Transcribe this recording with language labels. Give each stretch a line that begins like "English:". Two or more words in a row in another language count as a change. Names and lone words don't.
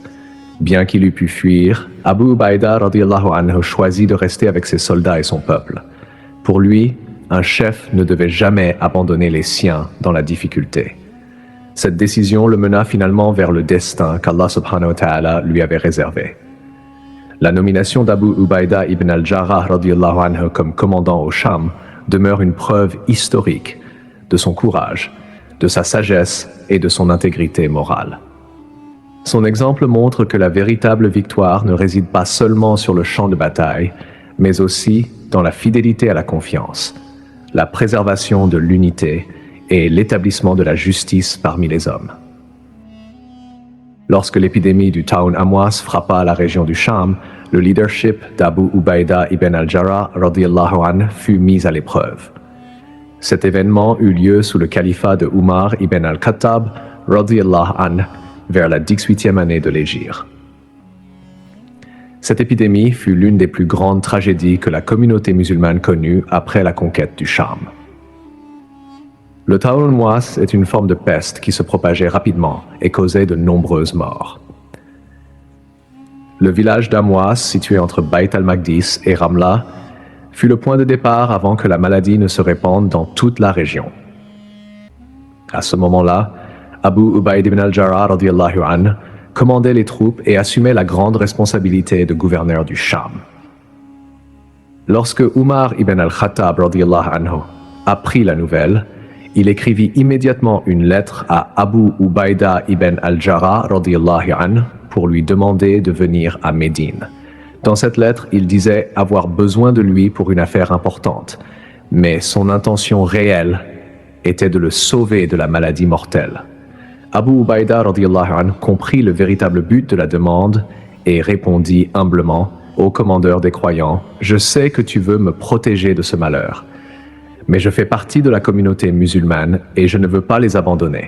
French: Bien qu'il eût pu fuir, Abu Ubaïda
Arabic: رضي الله عنه
French: choisit de rester avec ses soldats et son peuple. Pour lui, un chef ne devait jamais abandonner les siens dans la difficulté. Cette décision le mena finalement vers le destin qu'Allah
Arabic: سبحانه وتعالى
French: lui avait réservé. La nomination d'Abu Ubaïda ibn al-Jarrah
Arabic: رضي الله عنه
French: comme commandant au Cham demeure une preuve historique de son courage, de sa sagesse et de son intégrité morale. Son exemple montre que la véritable victoire ne réside pas seulement sur le champ de bataille, mais aussi dans la fidélité à la confiance, la préservation de l'unité et l'établissement de la justice parmi les hommes. Lorsque l'épidémie du Taun Amwas frappa la région du Cham, le leadership d'Abu Ubaïda ibn al-Jarrah
Arabic: رضي الله عنه
French: fut mis à l'épreuve. Cet événement eut lieu sous le califat de Umar ibn al-Khattab
Arabic: رضي الله عنه
French: vers la 18e année de l'Hégire. Cette épidémie fut l'une des plus grandes tragédies que la communauté musulmane connut après la conquête du Cham. Le Taun Amwas est une forme de peste qui se propageait rapidement et causait de nombreuses morts. Le village d'Amwas, situé entre Bayt al-Maqdis et Ramla, fut le point de départ avant que la maladie ne se répande dans toute la région. À ce moment-là, Abu Ubaïd ibn al-Jarrah
Arabic: رضي الله عنه
French: commandait les troupes et assumait la grande responsabilité de gouverneur du Cham. Lorsque Umar ibn al-Khattab
Arabic: رضي الله عنه
French: apprit la nouvelle, il écrivit immédiatement une lettre à Abu Ubaïda ibn al-Jarrah
Arabic: رضي الله عنه
French: pour lui demander de venir à Médine. Dans cette lettre, il disait avoir besoin de lui pour une affaire importante, mais son intention réelle était de le sauver de la maladie mortelle. Abu Ubaïda
Arabic: رضي الله عنه
French: comprit le véritable but de la demande et répondit humblement au commandeur des croyants: « Je sais que tu veux me protéger de ce malheur, mais je fais partie de la communauté musulmane et je ne veux pas les abandonner.